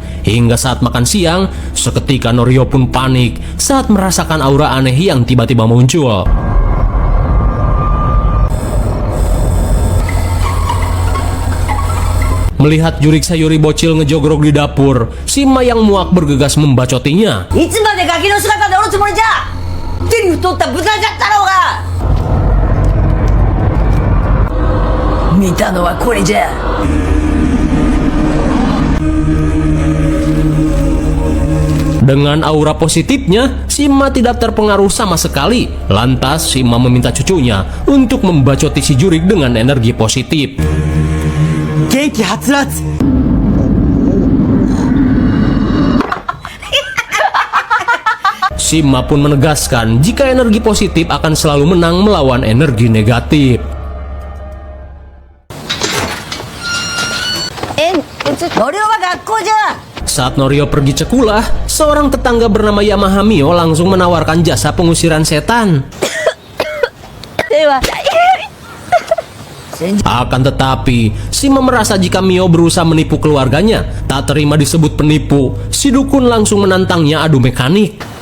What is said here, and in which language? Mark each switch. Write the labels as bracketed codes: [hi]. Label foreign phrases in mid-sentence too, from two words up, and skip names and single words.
[id] Hingga saat makan siang, seketika Norio pun panik saat merasakan aura aneh yang tiba-tiba muncul. Melihat Jurik Sayuri bocil ngejogrok di dapur, si Ima yang muak bergegas membacotinya. [ja] いつまでガキの姿でおるつもりじゃ。手に太った豚じゃったろうが。見たのはこれじゃ。 [id] Dengan aura positifnya, si Ima tidak terpengaruh sama sekali. Lantas, si Ima meminta cucunya untuk membacoti si Jurik dengan energi positif. [ja] 元気はつらつ。 [id] Si Ima pun menegaskan jika energi positif akan selalu menang melawan energi negatif. [ja] ノリオは学校じゃ。 [id] Saat Norio pergi cekulah, seorang tetangga bernama Yamaha Mio langsung menawarkan jasa pengusiran setan. Akan tetapi, Sima merasa jika Mio berusaha menipu keluarganya. Tak terima disebut penipu, si dukun langsung menantangnya adu mekanik.